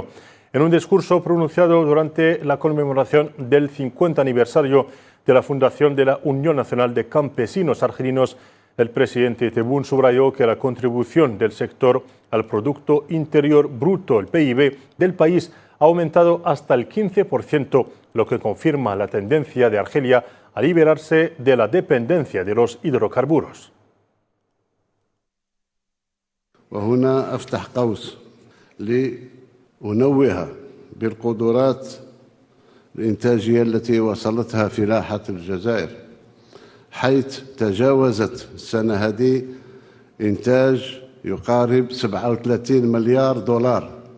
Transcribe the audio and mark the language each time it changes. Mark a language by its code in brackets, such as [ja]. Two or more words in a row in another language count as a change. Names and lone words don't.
[es] En un discurso pronunciado durante la conmemoración del 50 aniversario de la fundación de la Unión Nacional de Campesinos Argelinos, el presidente Tebboune subrayó que la contribución del sector al Producto Interior Bruto, el PIB, del país ha aumentado hasta el 15%, lo que confirma la tendencia de Argelia a liberarse de la dependencia de los hidrocarburos. [ar] وهنا أفتح قوس لأنوه بالقدرات الإنتاجية التي وصلتها فلاحة الجزائر، حيث تجاوزت السنة هذه إنتاج يقارب 37 مليار دولار،